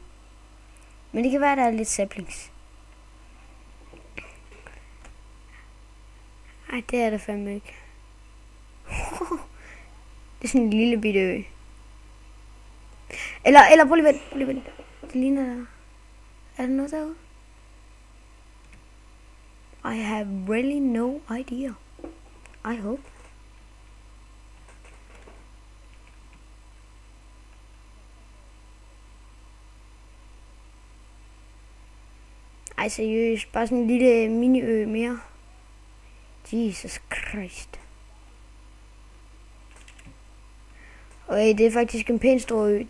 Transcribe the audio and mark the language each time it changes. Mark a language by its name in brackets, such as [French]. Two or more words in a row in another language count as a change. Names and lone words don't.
[Danish] Men det kan være, der er lidt saplings. Ej, det er der fandme ikke. Det er sådan en lille bitte ø. Eller prøv lige vent. Det ligner der. Er der noget derude? [English] I have really no idea. I hope. [Danish] Ej, seriøst. Bare sådan en lille mini-ø mere. Jesus Christ. Og det er faktisk en pæn stor ø.